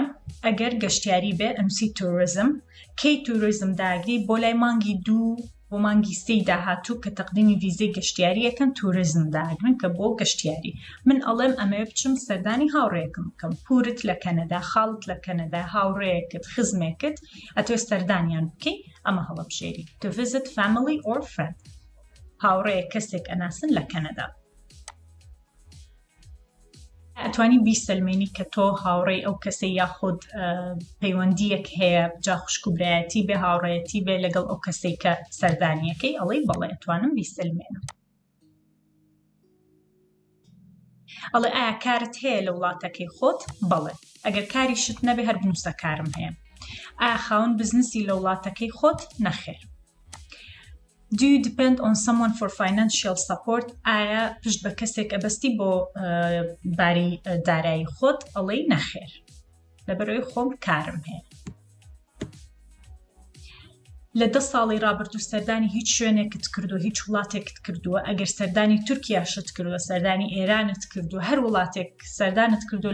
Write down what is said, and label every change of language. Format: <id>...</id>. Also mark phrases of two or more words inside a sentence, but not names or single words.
<ckb>ئەگەر گەشتیاری بێ ئەنووسی توریزم کەی توریزم داگری بۆ لای مانگی 2 بۆ مانگی 3 داهاتوو کە تەقدیمی ڤیزەی گەشتیاریەکەن توریزم داگرن کە بۆ گەشتیاری من ئەڵێم ئەمەوێ بچم سەردانی هاوڕێیەکم بکەم پورت لە کەنەدا خاڵت لە کەنەدا هاوڕێیەکت خزمێکت ئەتوێ سەردانیان بکەی ئەمە هەڵەبژێری</ckb> <en>to visit family or friend</en> <ckb>هاوڕێیە کەسێک ئەناسن لە کەنەدا ئەتوانی بیسەلمێنی کە تۆ هاوڕێی ئەو کەسەی یاخود پەیوەندیەک هەیە جا خوشک و برایەتی بێ هاوڕێتی بێ لەگەڵ ئەو کەسەی کە سەردانیەکەی ئەڵێ بەڵێ ئەتوانم بیسەلمێنم ئەڵێ ئایا کارت هەیە لە وڵاتەکەی خۆت بەڵێ ئەگەر کاری شت نەبێ هەر بنووسە کارم هەیە ئایا خاوەن بزنسی لە وڵاتەکەی خۆت نەخێر</ckb> <en>Do you depend on someone for financial support</en> <ckb>ئایا پشت بە کەسێک ئەبەستی بۆ باری دارایی خۆت ئەڵێ نەخێر لەبەرەوەی خۆم کارم هەیە لە 10 ساڵی ڕابردوو سەردانی هیچ شوێنێکت کردو هیچ وڵاتێکت کردووە ئەگەر سەردانی تورکیاشت کردووە سەردانی ئێرانت کردو هەر وڵاتێک سەردانت کردو</ckb>